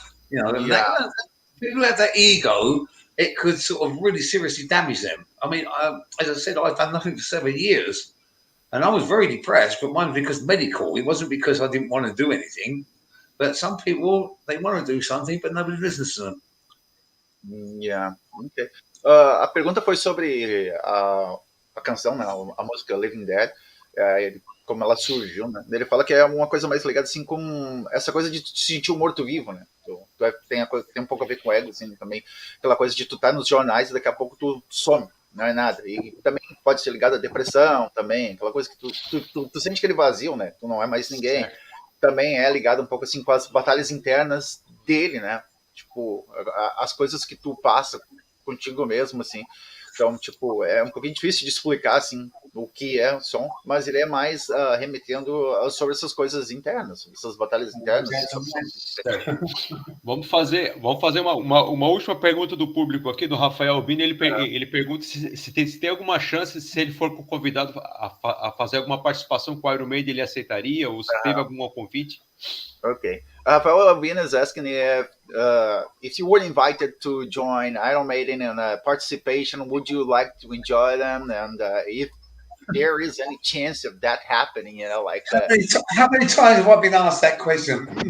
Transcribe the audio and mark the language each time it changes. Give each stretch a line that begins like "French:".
English: You know, and people have that ego. It could sort of really seriously damage them. I mean, as I said, I've done nothing for 7 years, and I was very depressed. But one, because medical. It wasn't because I didn't want to do anything. But some people, they want to do something, but nobody listens to them. Yeah. Okay.
Portuguese: A pergunta foi sobre a canção, né, a música Living Dead, como ela surgiu, né? Ele fala que é uma coisa mais ligada assim com essa coisa de te sentir um morto-vivo, né? Tem um pouco a ver com o ego, assim, também. Aquela coisa de tu tá nos jornais e daqui a pouco tu some, não é nada. E também pode ser ligado à depressão também, aquela coisa que tu sente aquele vazio, né? Tu não é mais ninguém. Certo. Também é ligado um pouco assim com as batalhas internas dele, né? Tipo, as coisas que tu passa contigo mesmo, assim. Então, tipo, é um pouquinho difícil de explicar, assim, o que é o som, mas ele é mais remetendo sobre essas coisas internas, essas batalhas internas. Vamos fazer uma última pergunta do público aqui, do Rafael Albini. Ele pergunta se tem alguma chance, se ele for convidado a fazer alguma participação com o Iron Maiden, ele aceitaria, ou se teve algum convite? Ok.
English: Paolo Albina is asking if you were invited to join Iron Maiden in a participation, would you like to enjoy them? And if there is any chance of that happening, like How many times have I been asked that question?